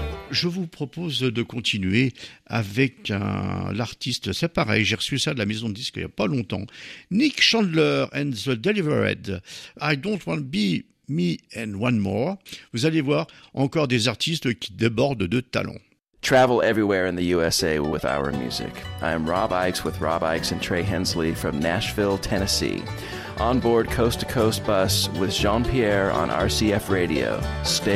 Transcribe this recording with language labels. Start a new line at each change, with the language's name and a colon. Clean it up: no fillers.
French: Je vous propose de continuer avec l'artiste, c'est pareil, j'ai reçu ça de la maison de disque il n'y a pas longtemps.
English: Nick Chandler and the Delivered, I Don't Want to Be Me and One More.
French: Vous allez voir, encore des artistes qui débordent de talent.
English: Travel everywhere in the USA with our music. I am Rob Ikes with Rob Ikes and Trey Hensley from Nashville, Tennessee. On board Coast to Coast Bus with Jean-Pierre on RCF Radio. Stay.